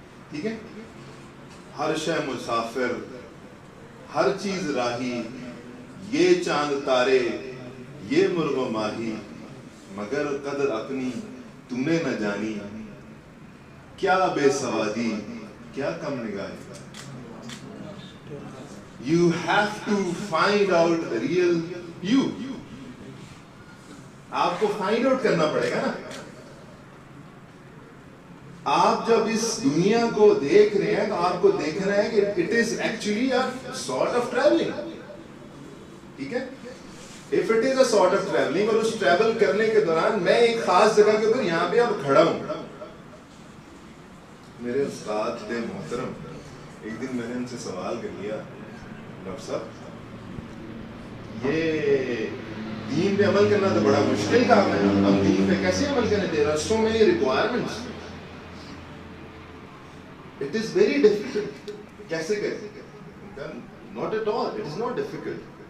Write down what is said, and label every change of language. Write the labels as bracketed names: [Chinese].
[Urdu] ٹھیک ہے, ہر شے مسافر, ہر چیز راہی, یہ چاند تارے, یہ مرغ و ماہی, مگر قدر اپنی تم نے نہ جانی, کیا بے سوادی کیا کم نگاہی. [English] You have to find out the real you. [Urdu] آپ کو فائنڈ آؤٹ کرنا پڑے گا نا. آپ جب اس دنیا کو دیکھ رہے ہیں تو آپ کو دیکھنا ہے کہ [English] it is actually a sort of traveling. [Urdu] ٹھیک ہے, [English] if it is a sort of traveling, [Urdu] اور اس ٹریول کرنے کے دوران میں ایک خاص جگہ کے اوپر یہاں پہ اب کھڑا ہوں. میرے استاد تھے محترم, ایک دن میں نے ان سے سوال کر لیا, ڈاکٹر صاحب یہ دین پہ عمل کرنا تو بڑا مشکل کام ہے, ہم دین پہ کیسے عمل کریں؟ [English] there are so many requirements, it is very difficult. [Urdu] کیسے کریں؟ [English] not at all, it is not difficult.